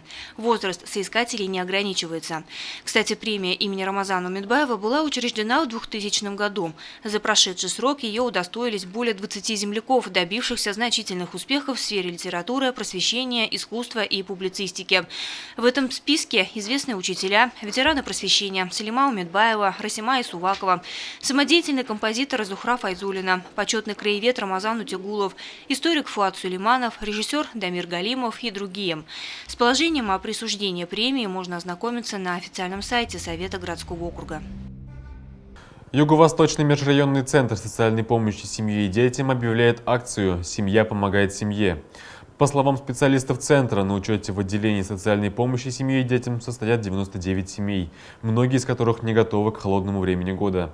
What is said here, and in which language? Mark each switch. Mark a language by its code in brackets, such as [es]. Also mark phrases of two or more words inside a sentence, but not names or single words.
[ru] Возраст соискателей не ограничивается. Кстати, премия имени Рамазана Умедбаева была учреждена в 2000 году. За прошедший срок ее удостоились более 20 земляков, добившихся значительных успехов в сфере литературы, просвещения, искусства и публицистики. В этом списке известные учителя, ветераны просвещения Салима Умедбаева, Расима Исувакова, самодеятельный композитор Зухра Файзулина, почетный краевед Рамазан Утегулов, историк Фуат Сулейманов, режиссер Дамир Галимов и другие. С положением о присуждении премии можно ознакомиться на официальном сайте Совета городского округа. Юго-Восточный межрайонный центр социальной помощи семье и детям объявляет акцию «Семья помогает семье». По словам специалистов центра, на учете в отделении социальной помощи семье и детям состоят 99 семей, многие из которых не готовы к холодному времени года.